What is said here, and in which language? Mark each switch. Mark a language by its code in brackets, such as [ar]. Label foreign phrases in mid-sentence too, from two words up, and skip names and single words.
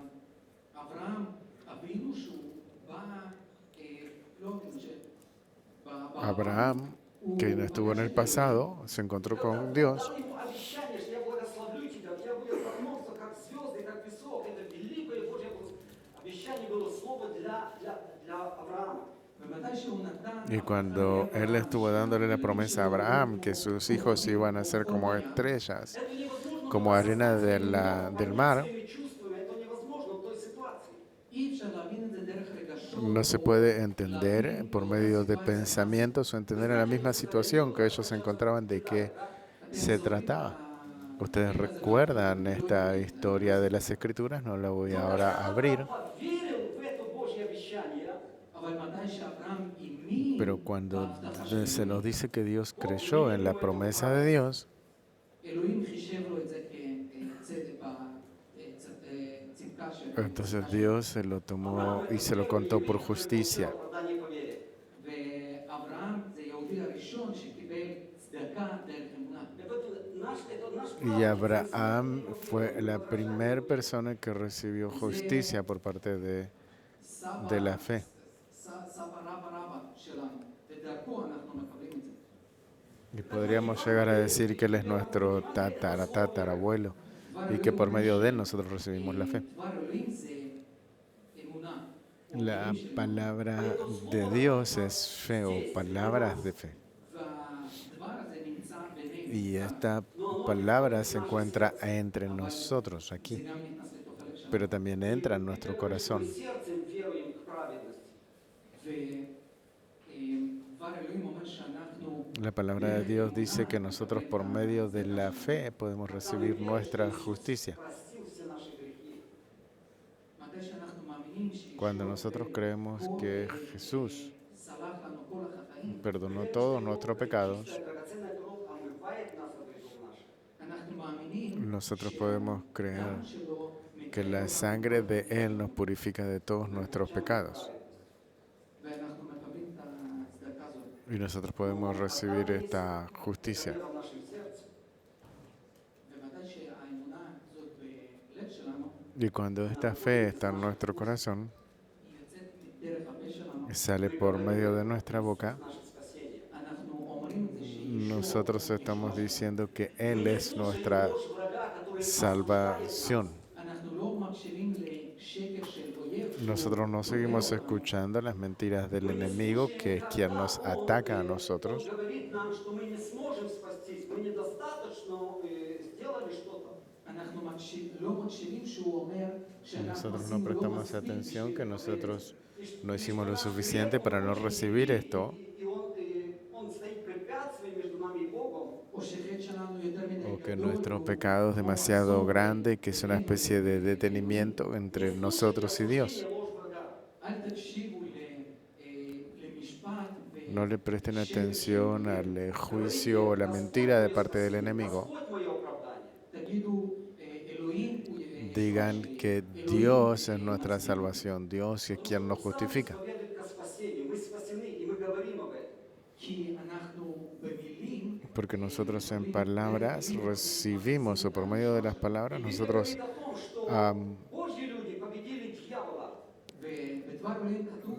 [he] אברהם אבינו שהוא בא, לא, [es] Abraham, que no estuvo en el pasado, se encontró con Dios [he] בוודאי שהוא נתן [es] y cuando él estuvo dándole la promesa a Abraham que sus hijos iban a ser como estrellas, como arena del mar, [he] אי אפשר להבין את זה דרך רגשות. [es] no se puede entender por medio de pensamientos o entender en la misma situación que ellos se encontraban de qué se trataba. Ustedes recuerdan esta historia de las Escrituras, no la voy ahora a abrir, [he] אבל מתי שאברהם האמין [es] pero cuando [he] בהבטחה של [es] se nos [he] אלוהים, [es] dice que Dios creyó en la promesa de Dios, [he] אלוהים חישב לו את זה כצדק בצדקה של [es] entonces Dios se lo tomó y se lo contó por justicia. [he] ואברהם זה יהודי הראשון שקיבל צדקה דרך אמונה. [es] Y Abraham fue la primera persona que recibió justicia por parte de la fe. [he] סבא רבא שלנו, ודרכו אנחנו מקבלים את זה. [es] Y podríamos llegar a decir que Él es nuestro tatarabuelo y que por medio de Él nosotros recibimos la fe. [he] דבר אלוהים זה אמונה. [es] La palabra de Dios es fe o palabras de fe. [he] והדבר הזה נמצא בינינו. [es] Y esta palabra se encuentra entre nosotros [he] זה [es] aquí, [he] גם נכנס לתוך הלב שלנו. [es] pero también entra en nuestro corazón. [he] ודבר אלוהים אומר שאנחנו [es] La palabra de Dios dice que nosotros por medio de la fe podemos recibir nuestra justicia. [he] מתי שאנחנו מאמינים [es] Cuando nosotros creemos que Jesús [he] סלח לנו כל החטאים, [es] perdonó todos nuestros pecados, [he] אנחנו מאמינים [es] nosotros podemos creer [he] שהדם שלו [es] que la sangre de Él nos purifica de todos nuestros pecados. [he] ואנחנו מקבלים את הצדקה הזאת. [es] Y nosotros podemos recibir esta justicia. [he] ומתי שהאמונה הזאת בלב שלנו, [es] Y cuando esta fe está en nuestro corazón, [he] היא יוצאת דרך הפה שלנו, [es] sale por medio de nuestra boca, [ru] наше спасение. [he] אנחנו אומרים את זה שישוע הוא [es] nosotros estamos [he] ישועה. [es] diciendo que Él [ru] Мы не [es] es [ru] слушаем [es] nuestra [ru] ложь врага, который осуждает [es] salvación. [ru] нас. [he] אנחנו לא מקשיבים לשקר של אויב שהוא [es] Nosotros no [he] דוחה [es] seguimos [he] אותנו. [es] escuchando las mentiras del [ru] Мы не [es] enemigo, [ru] слушаем, [es] que es quien [ru] когда [es] nos ataca a [ru] он [es] nosotros. [ru] говорит нам, что мы не сможем спастись, мы недостаточно сделали что-то. [he] אנחנו לא מקשיבים שהוא אומר שאנחנו [es] Nosotros no [he] עשינו לא [es] prestamos [he] מספיק [es] atención que [he] בשביל לקבל את זה. [es] nosotros no hicimos lo suficiente para no recibir esto, [ru] И он стоит препятствием между нами и Богом. [he] או שחטא שלנו יותר מדי [es] o que [he] גדול, [es] nuestro [he] והוא [es] pecado es [he] כמו [es] demasiado [he] מחסום [es] grande, que es una [he] בינינו [es] especie de [he] לבין [es] detenimiento entre nosotros y Dios. [ru] ложь врага. [he] אל תקשיבו למשפט [es] No le presten [he] ושקר של [es] atención [he] אויב. [es] al juicio o la mentira de parte del enemigo. [ru] Господь мое оправдание. [he] תגידו, אלוהים הוא [es] Digan [he] ישועה [es] que [he] שלי. [es] Dios es [he] אלוהים [es] nuestra [he] מצדיק. [es] salvación, Dios es quien nos [ru] Он сам [es] justifica. [ru] исповедует ко спасению. Мы спасены, и мы говорим об этом. [he] כי אנחנו במילים, [es] Porque nosotros en palabras recibimos, o por medio de las palabras, [ru] Библия [es] nosotros [ru] говорит о том, что ам, Божьи люди победили дьявола. [he] ובדבר אלוהים כתוב